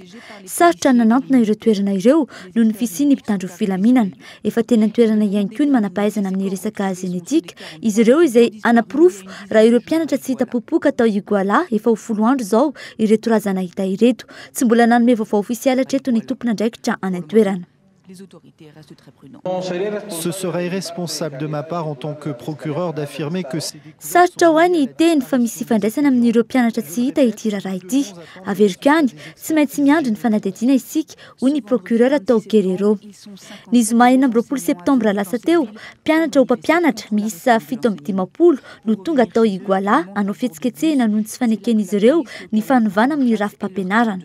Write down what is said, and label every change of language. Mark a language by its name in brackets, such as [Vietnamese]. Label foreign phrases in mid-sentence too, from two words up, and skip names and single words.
[Malagasy] Sarotra nanantona ireo toerana ireo noho ny fisiany mpitandro filaminana. Efa tena toerana ihany koa ny manampahaizana amin'ny resaka genetika, izy ireo izay anaporofo raha ireo mpianatra tsy hita popoka tao Iguala efa ho 10 andro zao ireto razana hita ireto. Tsy mbola nanome vaovao ofisialy hatreto ny tompona ndraikitra any an-toerana. [French] Ce serait irresponsable de ma part en tant que procureur d'affirmer que c'est... [Malagasy] Sarotra ho any iteny fa misy fifandraisana amin'ireo mpianatra tsy hita ity raharaha ity. Averiko any, tsy maintsy miandry ny fanadihadiana isika hoy ny procureur Tao Guerrero. Ny zoma 24 septambra lasa teo, mpianatra ho mpampianatra miisa 720 no tonga tao Iguala hanao fihetsiketsehana noho ny tsy faneken'izy ireo ny fanovana amin'ny rafim-pampianarana.